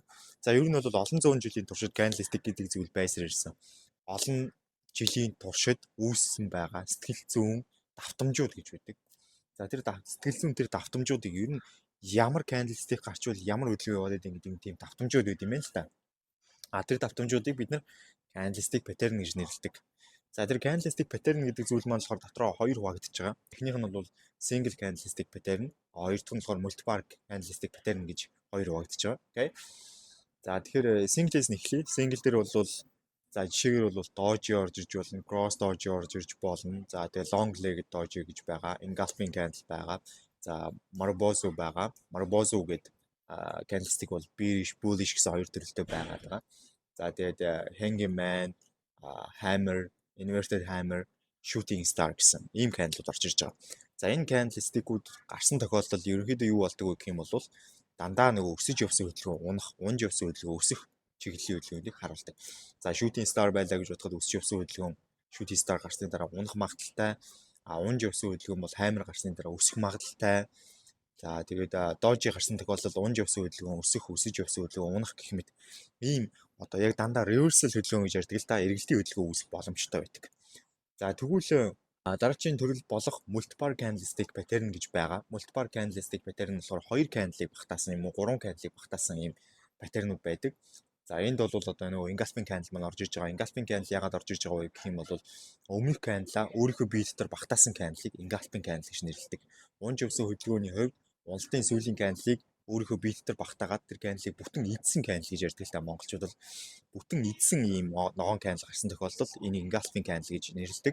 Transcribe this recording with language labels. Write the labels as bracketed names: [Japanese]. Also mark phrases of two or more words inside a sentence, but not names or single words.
[Mongolian] За ер нь бол олон зуун жилийн туршид candlestick гэдэг зүйл байсаар ирсэн. Олон жилийн туршид үүссэн байгаа сэтгэл зүйн давтамжууд гэж байдаг. За тэр сэтгэл зүйн тэр давтамжуудыг ер нь ямар candlestick гарчвал ямар хөдөлгөөн яваад байдаг гэдэг тийм давтамжууд байд юм байна л та. Тэр давтамжуудыг бид нар [English] candlestick pattern [Mongolian] гэж нэрлэдэг. За тэр [English] candlestick pattern [Mongolian] гэдэг зүйл маань болохоор дотроо хоёр хуваагдаж байгаа. Эхнийх нь бол [English] single candlestick pattern, [Mongolian] хоёр дахь нь болохоор [English] multiple candlestick pattern [Mongolian] гэж хоёр хуваагдаж байгаа. Окей. За тэгэхээр single-ээс нэхлэе. Single дээр бол за жишээгээр бол doji орж ирж болно, [English] cross doji [Mongolian] орж ирж болно. За тэгээ [English] long legged doji [Mongolian] гэж байгаа, [English] engulfing candle [Mongolian] байгаа. За Marubozu байгаа. Marubozu гэдэг candlestick бол [English] bearish, bullish [Mongolian] гэсэн хоёр төрөлтэй байгаа. За тэгээд [English] hanging man, hammer, inverted hammer, shooting star [Mongolian] гэсэн ийм candle орж ирж байгаа. За энэ candlestick-үүд гарсан тохиолдолд ерөнхийдөө юу болдог вэ гэх юм бол дандаа нөгөө өсөж явсан хөдөлгөөн унах, унж явсан хөдөлгөөн өсөх чиглэлийн хөдөлгөөнийг харуулдаг. За [English] shooting star [Mongolian] байлаа гэж бодоход өсөж явсан хөдөлгөөн [English] shooting star [Mongolian] гарсны дараа унах магадaltaй, унж явсан хөдөлгөөн бол hammer гарсны дараа өсөх магадaltaй. За тэгээд doji гарсан тохиолдолд унж явсан хөдөлгөөн өсөх, өсөж явсан хөдөлгөөн унах гэх мэт ийм одоо яг дандаа reversal хөдөлгөөн гэж ярьдаг л та, эргэлтийн хөдөлгөөн үүсэх боломжтой байдаг. За тэгвэл дараагийн төрөл болох [English] multiple candlestick pattern [Mongolian] гэж байгаа. [English] Multiple candlestick pattern [Mongolian] нь болохоор 2 candle-ыг багтаасан юм уу, 3 candle-ыг багтаасан ийм паттернууд байдаг. За энд бол одоо нөгөө [English] engulfing candle [Mongolian] маань орж иж байгаа. [English] Engulfing candle [Mongolian] ягаад орж иж байгаа вэ гэх юм бол өмнөх candle өөрийнхөө бие дотор багтаасан candle-ыг [English] engulfing candle [Mongolian] гэж нэрлэдэг. Унж явсан хөдөлгөөний хувьд уналтын сүүлийн candle-ыг өөрийнхөө бие дотор багтаагаад тэр candle-ыг бүтэн идсэн candle гэж ярьдаг л та монголчууд бол бүтэн идсэн ийм ногоон candle гарсан тохиолдолд энийг [English] engulfing candle [Mongolian] гэж нэрлэдэг.